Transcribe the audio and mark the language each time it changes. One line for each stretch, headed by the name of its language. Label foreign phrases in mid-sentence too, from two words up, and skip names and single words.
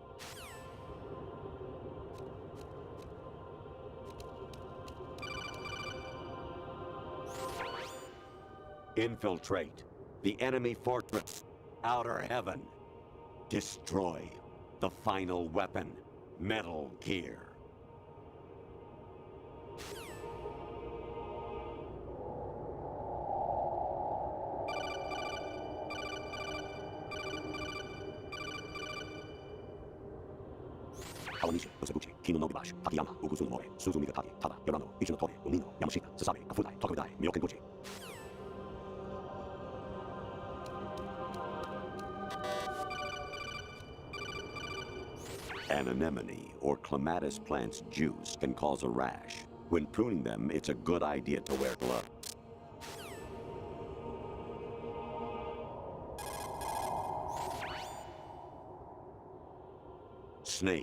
English: Infiltrate the enemy fortress, Outer Heaven. Destroy the final weapon, Metal Gear. Kawanishi, Osabuchi, Kino no Gibashi, Takayama, Ugusu no More, Suzumiga Taki, Tada, Yorano, Ichino Tore, Umino, Yamashita, Sasabe, Kafudai, Tokudai, Myokenguchi. An anemone or clematis plant's juice can cause a rash. When pruning them, it's a good idea to wear gloves. Snake.